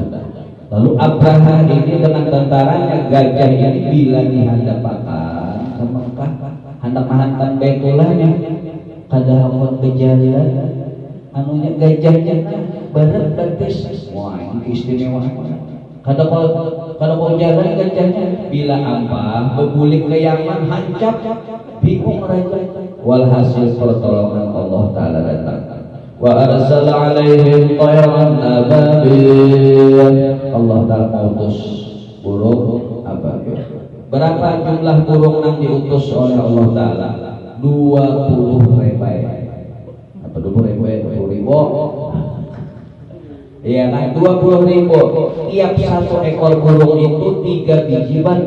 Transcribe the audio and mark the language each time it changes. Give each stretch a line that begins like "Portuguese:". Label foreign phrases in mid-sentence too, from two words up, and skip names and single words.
Banjar: Lalu Abraha ini dengan tentaranya gajah ini bila dihadapakan ke Mekah hendak menghantam Baitullahnya kada hakon kejadian anunya gajahnya berat betis.
Indonesian: Wah ini istimewa.
Banjar: Kalau jalan gajahnya bila ampah berguling ke Yaman hancap bingung raja.
Indonesian: Walhasil pertolongan Allah Taala datang.
Arabic: وأرسل عليهم طيرا أبابيل.
Indonesian: Allah Taala mengutus burung ababil. Berapa jumlah burung yang diutus oleh Allah Taala? 20 apa 20 ribu? Iya kan 20 ribu. Tiap satu ekor burung itu 3 biji batu.